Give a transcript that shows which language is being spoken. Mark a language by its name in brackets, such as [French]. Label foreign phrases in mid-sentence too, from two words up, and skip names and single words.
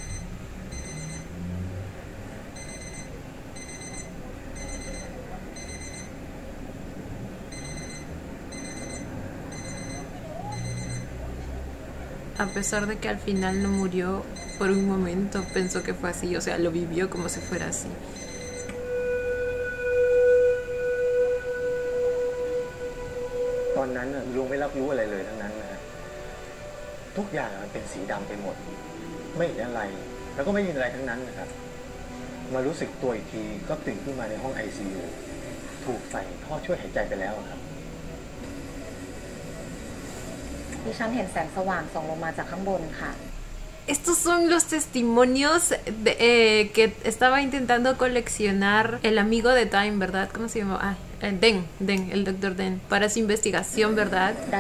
[Spanish] A pesar de que al final no murió, por un momento pensó que fue así, o sea, lo vivió como si fuera así. [Thai] ตอนนั้นลุงไม่รับรู้อะไรเลยทั้งนั้นนะฮะทุกอย่างมันเป็นสีดำไปหมด ไม่เห็นอะไร แล้วก็ไม่ยินอะไรทั้งนั้นนะครับ มารู้สึกตัวอีกทีก็ตื่นขึ้นมาในห้อง ICU ถูกใส่ท่อช่วยหายใจไปแล้วครับ ดิฉันเห็นแสงสว่างส่องลงมาจากข้างบนค่ะ [Spanish] estos son los testimonios que estaba intentando coleccionar el amigo de Time, ¿verdad? ¿Cómo se llama? Den, el doctor Den, para su investigación, ¿verdad?